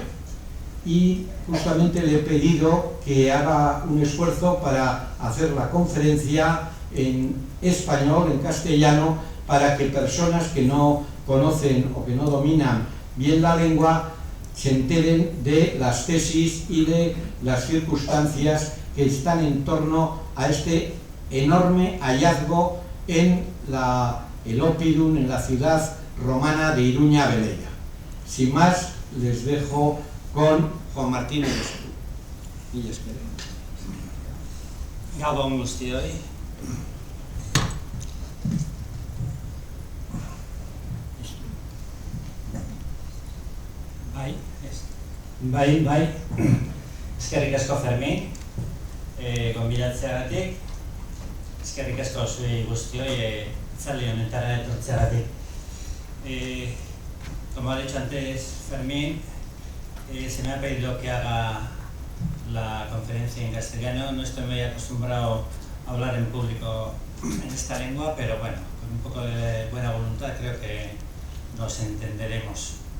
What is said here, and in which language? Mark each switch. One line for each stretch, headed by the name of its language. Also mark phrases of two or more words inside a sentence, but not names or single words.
Spanish: Y justamente le he pedido que haga un esfuerzo para hacer la conferencia en español, en castellano, para que personas que no conocen o que no dominan bien la lengua se enteren de las tesis y de las circunstancias que están en torno a este enorme hallazgo en el Oppidum, en la ciudad romana de Iruña Beleia. Sin más, les dejo con Juan Martín El Esculu. Y esperen.
Basque: Gabon guztioi. Bai. Eskerrik asko Fermin, gonbidatzeagatik. Eskerrik asko zuei guztioi hitzaldi honetara etortzeagatik.
Spanish: Como ha dicho antes Fermín, se me ha pedido que haga la conferencia en castellano. No estoy muy acostumbrado a hablar en público en esta lengua, pero bueno, con un poco de buena voluntad creo que nos entenderemos.